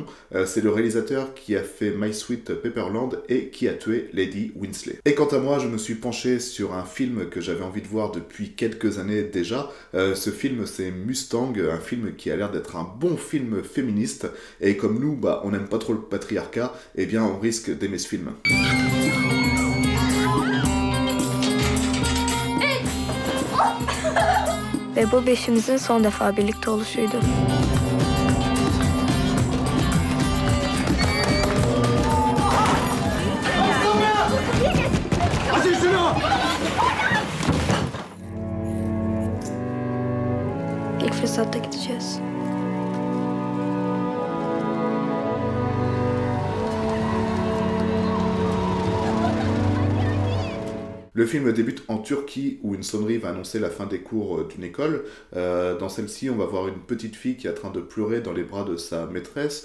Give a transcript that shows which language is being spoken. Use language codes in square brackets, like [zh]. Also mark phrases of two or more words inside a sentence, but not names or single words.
[fr] C'est le réalisateur qui a fait My Sweet Pepperland et qui a tué Lady Winsley. Et quant à moi, je me suis penché sur un film que j'avais envie de voir depuis quelques années déjà. Ce film, c'est Mustang, un film qui a l'air d'être un bon film féministe. Et comme nous, on n'aime pas trop le patriarcat, eh bien on risque d'aimer ce film. [tr] Ve bu beşimizin son defa birlikte oluşuydu. İlk fırsatta gideceğiz. [fr] Le film débute en Turquie où une sonnerie va annoncer la fin des cours d'une école. Dans celle-ci, on va voir une petite fille qui est en train de pleurer dans les bras de sa maîtresse.